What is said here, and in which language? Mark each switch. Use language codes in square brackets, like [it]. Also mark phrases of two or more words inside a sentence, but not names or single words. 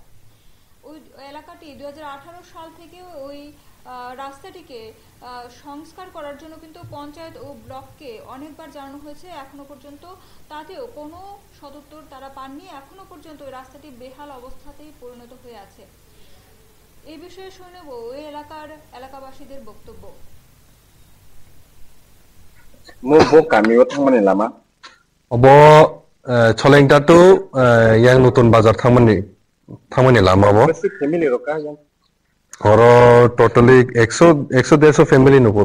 [bn] ওই এলাকাটি 2018 সাল থেকে ওই রাস্তাটিকে সংস্কার করার জন্য কিন্তু পঞ্চায়েত ও ব্লককে অনেকবার জানানো হয়েছে। এখনো পর্যন্ত তাতেও কোনো সদুত্তর তারা পাননি। এখনো পর্যন্ত ওই রাস্তাটি বেহাল অবস্থাতেই পরিণত হয়ে আছে। এই বিষয়ে শুনে নেব ওই এলাকাবাসীদের বক্তব্য। [trp] Obo cholengtatu yang nutun bazar thangmani lama bo. Oro totally 100 family nupur.